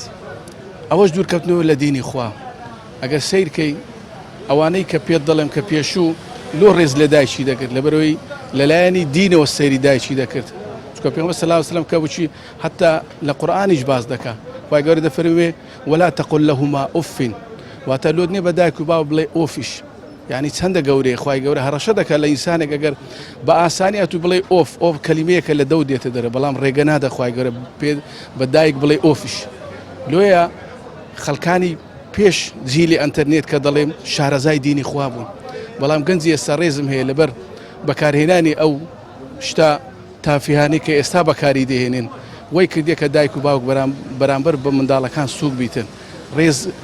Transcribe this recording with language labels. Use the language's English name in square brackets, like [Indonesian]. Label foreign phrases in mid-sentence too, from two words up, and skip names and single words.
[Central Kurdish] ئەوەش دوورکەوتنەوە لە دینی خوا. ئەگەر سیرکەی ئەوانەی کە پێت دەڵێم کە پێشوو لۆ ڕێز لە دایکی دەکرد لەبەرەوەی لەلایەنی دینەوە سەیری دایکی دەکرد. چونکە پێغەمبەر [Arabic] سەڵاو عەلەیهی وسەلەم [Central Kurdish] کە بچی حتا لە قورئانیش باز دەکا خوای گەورە دەفەرمێ [Arabic] ولا تقل لهما أف، [Central Kurdish] واتە لۆت نییە بە دایک و باو بڵێ ئۆفیش. یعنی چەندە گەورەیە خوای گەورە هەڕەشە دەکات لە ئینسانێک ئەگەر بە ئاسانی ئەتوو بڵێ ئۆف کەلیمەیەکە لە دەو دێتە دەرە، بەڵام ڕێگە نادە خوای گەورە بە دایک بڵێ ئۆفیش. لۆیە خەڵکانی پێش جیلی ئەنتەرنێت کە دەڵێم شارەزای دینی خوا بوون، بەڵام گەنجی ئێستا ڕێزم هەیە لەبەر بەکارهێنانی ئەو شتا تافیهانی کە ئێستا بەکاری دەهێنن وەی کردێ کە دایک و باوک بەرامبەر بە منداڵەکان سووک بیتن.